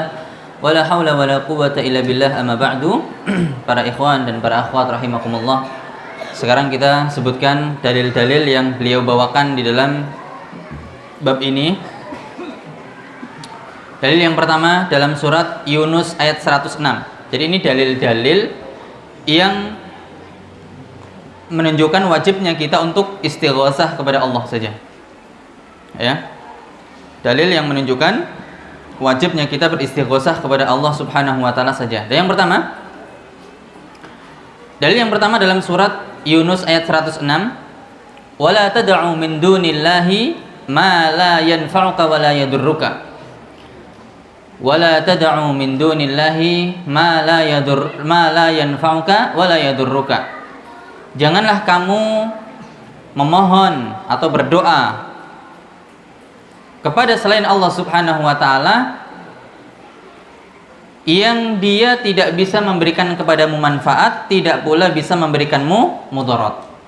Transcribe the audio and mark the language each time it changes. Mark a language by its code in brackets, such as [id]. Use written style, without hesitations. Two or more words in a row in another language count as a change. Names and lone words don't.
[ar] ولا حول ولا قوة إلا بالله، أما بعد. [id] Para ikhwan dan para akhwat rahimakumullah. Sekarang kita sebutkan dalil-dalil yang beliau bawakan di dalam bab ini. Dalil yang pertama dalam surat Yunus ayat 106. Jadi ini dalil-dalil yang menunjukkan wajibnya kita untuk istighosah kepada Allah saja. Ya. Dalil yang menunjukkan wajibnya kita beristighosah kepada Allah [ar] سبحانه وتعالى [id] saja. Dan yang pertama, dalil yang pertama dalam surat Yunus ayat 106, [ar] "ولا تدع من دون الله ما لا ينفعك ولا يضرك." ولا تدع من دون الله ما لا ينفعك ولا يضرك. [id] Janganlah kamu memohon atau berdoa kepada selain Allah [ar] سبحانه وتعالى [id] yang dia tidak bisa memberikan kepadamu manfaat, tidak pula bisa memberikanmu mudarat.